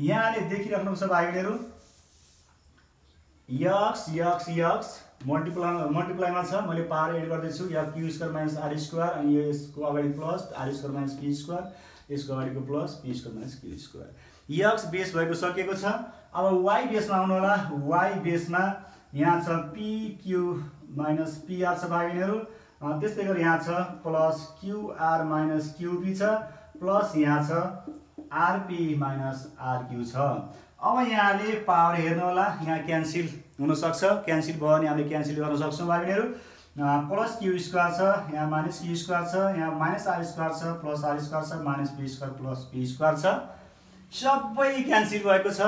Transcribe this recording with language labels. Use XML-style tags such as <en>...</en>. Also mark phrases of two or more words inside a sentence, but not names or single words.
<ne>यहाँले देखिराख्नु छ भाइबहिनीहरू</ne> <en>x x x</en> <ne>मल्टिप्लाईमा छ, मैले</ne> <en>power add</en> <ne>गर्दैछु, या</ne> <en>q square minus r square,</en> <ne>अनि यसको अगाडि</ne> <en>plus r square minus p square,</en> <ne>यसको अगाडिको</ne> <en>plus p square minus q square. x base</en> <ne>भएको सकिएको छ। अब</ne> <en>y baseमा</en> <ne>आउनु होला।</ne> <en>y baseमा</en> <ne>यहाँ छ</ne> <en>pq minus pr</en> <ne>छ भाइबहिनीहरू। त्यस्तै गरी यहाँ छ</ne> <en>plus qr minus qp</en> <ne>छ, प्लस यहाँ छ</ne> <en>rp minus rq</en> <ne>छ। अब यहाँले पावर हेर्नु होला, यहाँ क्यान्सिल हुन सक्छ, क्यान्सिल भयो भने हामीले क्यान्सिल गर्न सक्छौँ भाइबहिनीहरू।</ne> <en>plus q square</en> <ne>छ, यहाँ</ne> <en>minus q square</en> <ne>छ, यहाँ</ne> <en>minus r square</en> <ne>छ,</ne> <en>plus r square</en> <ne>छ,</ne> <en>minus p square plus p square</en> <ne>छ, सबै क्यान्सिल भएको छ।</ne>